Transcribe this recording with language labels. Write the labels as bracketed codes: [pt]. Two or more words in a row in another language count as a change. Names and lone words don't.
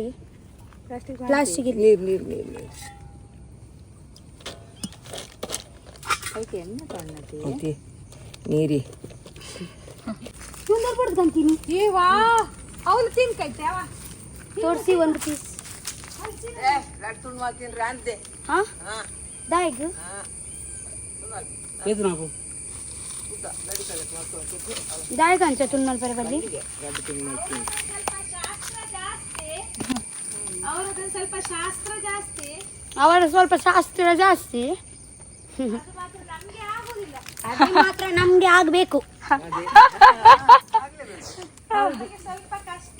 [kn] ಪ್ಲಾಸ್ಟಿಕ್ ನೀರಿ ಕಂತೀನಿ ಅವಳು ತಿನ್ಕೈತೆ ತೋರಿಸಿ ಒಂದು ಪೀಸ್. [tcy] ದಾಯಿಗ್ ದಾಯಿಗ ಅಂಚ ತುನ್ ಮಲ್ಪರೆ ಬಲ್ಲಿ [kn] ಅವರ ಸ್ವಲ್ಪ ಶಾಸ್ತ್ರ ಜಾಸ್ತಿ. ಅದು ಮಾತ್ರ ನಮ್ಗೆ ಆಗ್ಬೇಕು. ಸ್ವಲ್ಪ ಕಷ್ಟ.